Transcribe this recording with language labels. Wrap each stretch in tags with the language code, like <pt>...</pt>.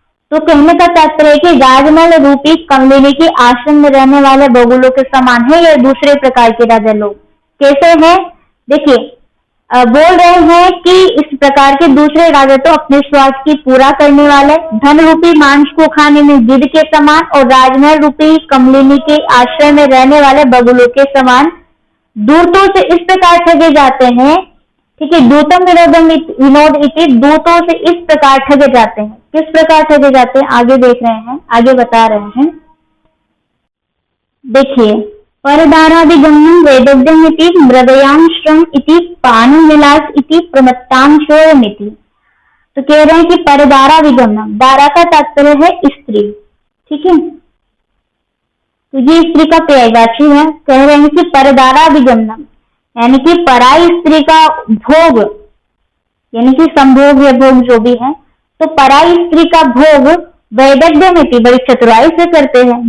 <hi>तो कहने का तात्पर्य है कि राजमहल रूपी कमलिनी के आश्रम में रहने वाले बगुलों के समान है। या दूसरे प्रकार के राजा लोग कैसे हैं, देखिए बोल रहे हैं कि इस प्रकार के दूसरे राजा तो अपने स्वार्थ की पूरा करने वाले, धन रूपी मांस को खाने में गिद्ध के समान, और राजमहल रूपी कमलिनी के आश्रय में रहने वाले बगुलों के समान दूतों से इस प्रकार ठगे जाते हैं। ठीक है,</hi> <sa>दूतम विनोद इति,</sa> <hi>दूतों से इस प्रकार ठगे जाते हैं। किस प्रकार ठगे जाते हैं आगे देख रहे हैं, आगे बता रहे हैं।</hi> <sa>देखिए, परदारादिगम्यं वैदग्ध्यम् इति मृगयांश्रम इति पानं विलास इति प्रमत्तांशोयमिति।</sa> <hi>तो कह रहे हैं कि परदारादिगम्यं, दारा का तात्पर्य है स्त्री। ठीक है, तो ये स्त्री का पर्यायवाची है। कह रहे हैं कि परदारादिगम्यं यानी कि पराई स्त्री का भोग, यानी कि संभोग या भोग जो भी है, तो पराई स्त्री का भोग</hi> <sa>वैदग्ध्यम इति</sa> <hi>बड़ी चतुराई से करते हैं।</hi>